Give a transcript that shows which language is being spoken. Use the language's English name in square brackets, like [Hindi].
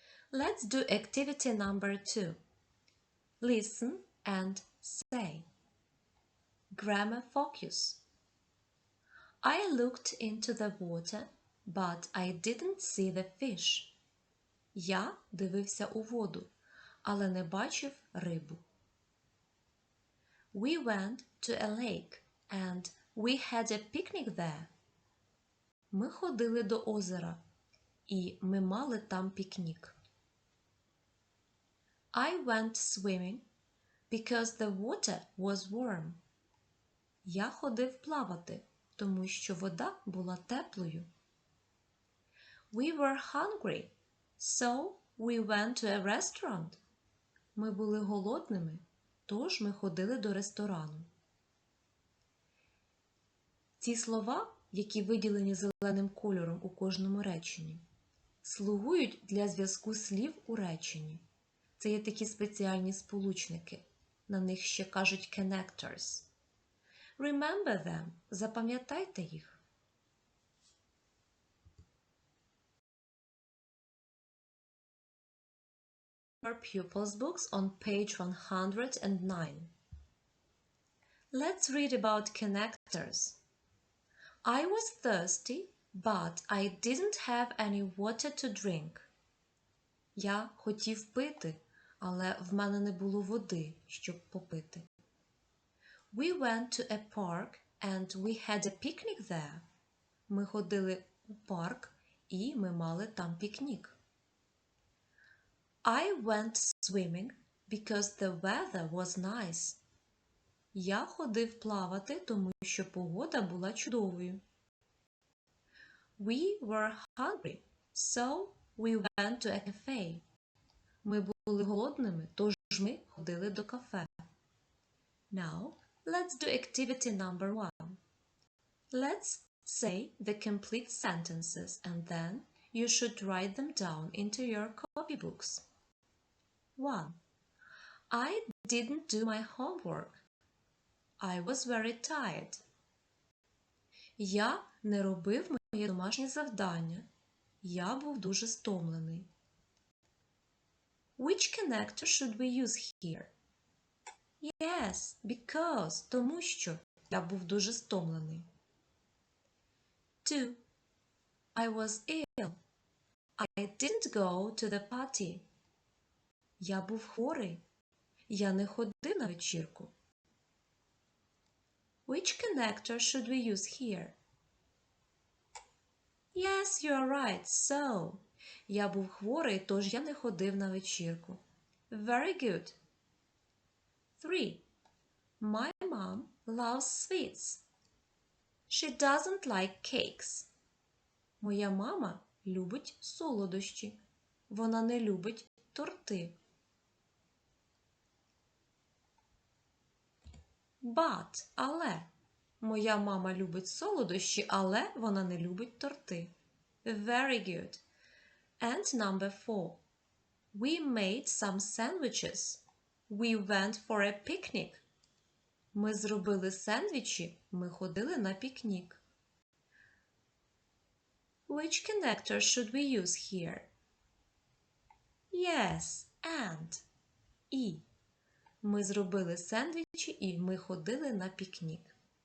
[English] Let's do activity number 2. Listen and say. Grammar focus. I looked into the water, but I didn't see the fish. [Ukrainian] Я дивився у воду, але не бачив рибу. [English] We went to a lake and we had a picnic there. [Ukrainian] Ми ходили до озера і ми мали там пікнік. [English] I went swimming because the water was warm. [Ukrainian] Я ходив плавати, тому що вода була теплою. [English] We were hungry, so we went to a restaurant. [Ukrainian] Ми були голодними, тож ми ходили до ресторану. Ці слова, які виділені зеленим кольором у кожному реченні, слугують для зв'язку слів у реченні. Це є такі спеціальні сполучники. На них ще кажуть connectors. [English] Remember them. [Ukrainian] Запам'ятайте їх. [English] Our pupils' books on page 109. Let's read about connectors. I was thirsty, but I didn't have any water to drink. [Ukrainian] Я хотів пити, але в мене не було води, щоб попити. [English] We went to a park and we had a picnic there. [Ukrainian] Ми ходили у парк і ми мали там пікнік. [English] I went swimming because the weather was nice. [Ukrainian] Я ходив плавати, тому що погода була чудовою. [English] We were hungry, so we went to a cafe. [Ukrainian] Ми були голодними, тож ми ходили до кафе. [English] Now, let's do activity number 1. Let's say the complete sentences and then you should write them down into your copybooks. 1. I didn't do my homework. I was very tired. [Ukrainian] Я не робив моє домашнє завдання. Я був дуже стомлений. [English] Which connector should we use here? Yes, because, [Ukrainian] тому що я був дуже стомлений. [English] 2. I was ill. I didn't go to the party. [Ukrainian] Я був хворий. Я не ходив на вечірку. [English] Which connector should we use here? Yes, you are right. So. [Ukrainian] Я був хворий, тож я не ходив на вечірку. [English] Very good. 3. My mom loves sweets. She doesn't like cakes. [Ukrainian] Моя мама любить солодощі. Вона не любить торти. [English] But, [Ukrainian] але. Моя мама любить солодощі, але вона не любить торти. [English] Very good. And number 4. We made some sandwiches. We went for a picnic. [Ukrainian] Ми зробили сендвічі, ми ходили на пікнік. [English] Which connector should we use here? Yes, and. [Ukrainian] І. Ми зробили сендвічі і ми ходили на пікнік.